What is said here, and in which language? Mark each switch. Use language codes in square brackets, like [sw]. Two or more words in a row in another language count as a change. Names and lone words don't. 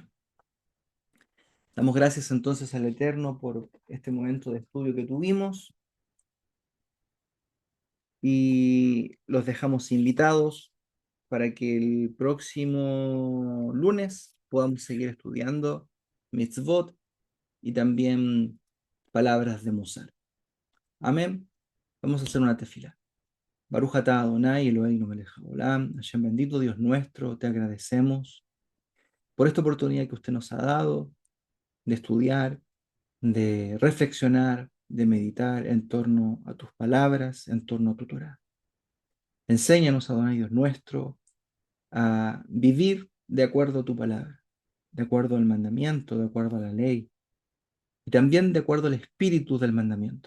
[es] Damos gracias entonces al Eterno por este momento de estudio que tuvimos y los dejamos invitados para que el próximo lunes podamos seguir estudiando mitzvot y también palabras de Musar. Amén. Vamos a hacer una tefila. [he] ברוך אתה אדוני אלוהינו מלך העולם. [es] Hashem bendito, Dios nuestro, te agradecemos por esta oportunidad que usted nos ha dado de estudiar, de reflexionar, de meditar en torno a tus palabras, en torno a tu Torah. Enséñanos, Adonai Dios nuestro, a vivir de acuerdo a tu palabra, de acuerdo al mandamiento, de acuerdo a la ley, y también de acuerdo al espíritu del mandamiento.